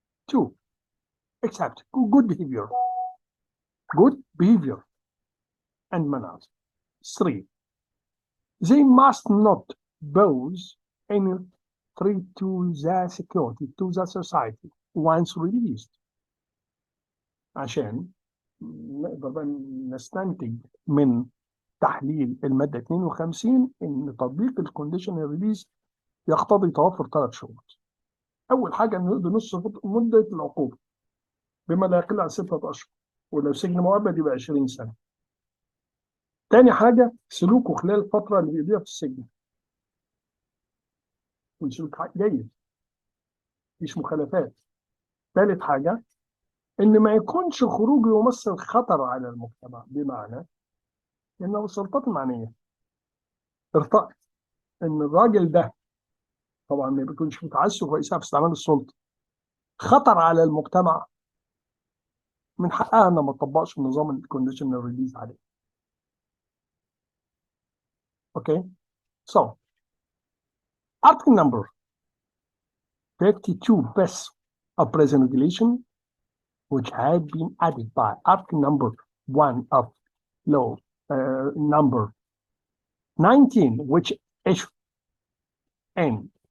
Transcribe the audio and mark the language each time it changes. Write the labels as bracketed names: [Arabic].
[English] 2, except good behavior and manners. 3, they must not pose any threat to the security, to the society once released. [Arabic] عشان نقدر بقى نستنتج من تحليل المادة 52 إن تطبيق الكونديشنال ريليز يقتضي توفر 3 شروط. أول حاجة إنه يقضي نص مدة العقوبة بما لا يقل عن 6 أشهر، ولو سجن مؤبد يبقى 20 سنة. تاني حاجة سلوكه خلال الفترة اللي بيقضيها في السجن يكون سلوك جيد، مفيش مخالفات. ثالث حاجة إن ما يكونش خروجه يمثل خطر على المجتمع، بمعنى إن لو السلطات المعنية ارتأت إن الراجل ده طبعا ما بيكونش متعسف وإساءة في استعمال السلطة خطر على المجتمع، من حقها إنها ما تطبقش نظام الكونديشنال ريليز عليه. [English] Okay, so article number 52 best of present regulation, which had been added by article number 1 of law number 19, which issued in